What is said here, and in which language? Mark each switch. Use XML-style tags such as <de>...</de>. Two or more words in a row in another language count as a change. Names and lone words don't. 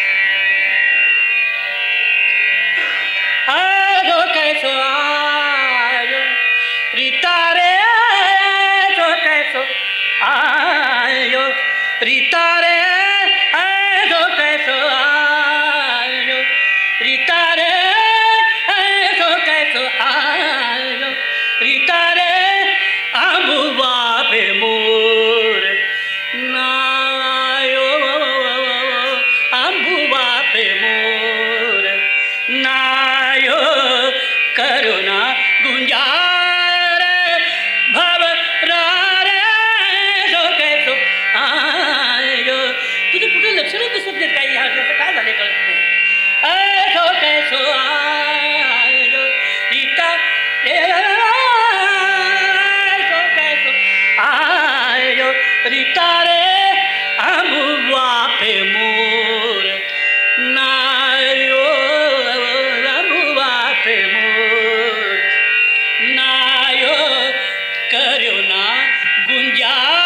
<hi>आयो कैसो आयो रितारे, आयो कैसो आयो रितारे, आयो कैसो आयो रितारे, आयो कैसो आयो रितारे, अंबुआ पे मोर नायो, अंबुआ पे मोर नायो, करुणा गुंजार भवरारे, जो कैसो आयो.</hi> <mr>तुझे कुठे लक्षणच दिसत नाही काही, ह्याचं काय झाले कळत नाही.</mr> <hi>जो कैसो आयो रिता आयो रितारे, अंबुआ पे मोर नायो, अंबुआ पे मोर नायो, करुणा गुंजा</hi>